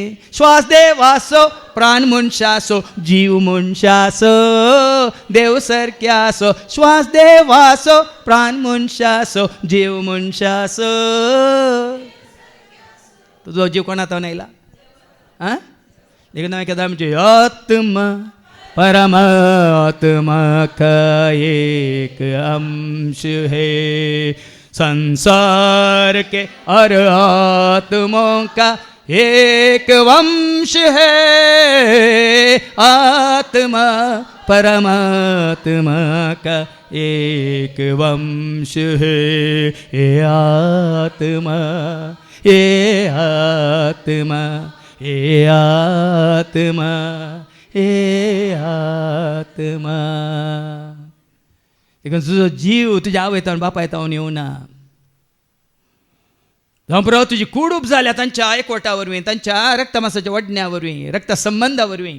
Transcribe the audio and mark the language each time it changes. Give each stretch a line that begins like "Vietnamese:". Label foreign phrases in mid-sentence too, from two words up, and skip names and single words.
Konkani: श्वास देवासो प्राण मनशासो जीव मनशासो देव सारक्यासो. श्वास देवासो प्राण मनशासो जीव मनशासो. तुजो जीव कोणातो नायला? देखून हांवें आमची
Hindi: आत्मा परमात्मा का एक अंश है. संसार के हर आत्मों का एक वंश है. आत्मा परमात्मा का एक वंश है. ये आत्मा ये आत्मा हे आत्मा हे आत्मा.
Konkani: देखून तुजो जीव तुज्या आवय तावन बापाय तावन येवना. जावं तुजी कुडूप जाल्या तांच्या एकवटा वरवीं, तांच्या रक्तमासाच्या वडण्या वरवीं, रक्त संबंधा वरवीं.